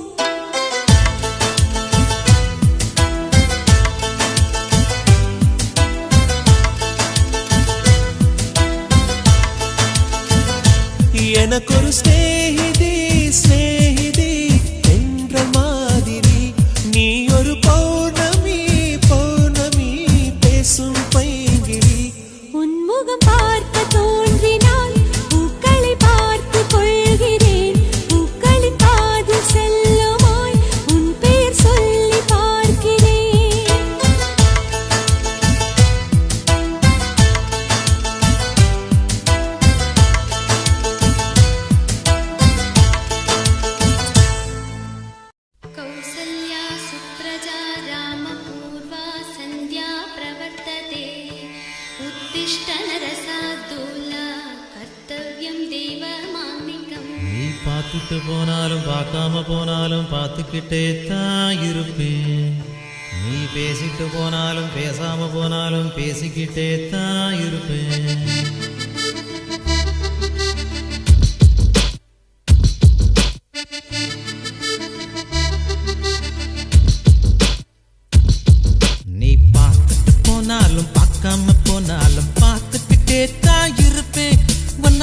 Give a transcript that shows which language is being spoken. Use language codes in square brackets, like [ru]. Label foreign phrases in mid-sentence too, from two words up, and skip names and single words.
[ta] எனக்கொரு ஸ்நேகிதி ஸ்நேகிதி என்ற மாதிரி நீ ஒரு பௌர்ணமி பௌர்ணமி பேசும் பைங்கிழி உன்முகம் பார்க்க தோன்றினால் பூக்களை பார்த்து கொள்கிறேன் பூக்களின் காதில் செல்லுமாய் உன் பெயர் சொல்லி பார்க்கிறேன் [sa] कौसल्या सुप्रजा रामपूर्वा सन्ध्या प्रवर्तते उत्तिष्ठ नरसार्दूला कर्तव्यं देवमान्निकम् [ta] நீ பார்த்துட்டு போனாலும் பார்க்காம போனாலும் பார்த்துக்கிட்டே தான் இருப்பேன் நீ பேசிட்டு போனாலும் பேசாம போனாலும் பேசிக்கிட்டே தான் இருப்பேன் நீ பார்த்துட்டு போனாலும் பார்க்காம போனாலும் பார்த்துக்கிட்டே தான் இருப்பேன் உன்னை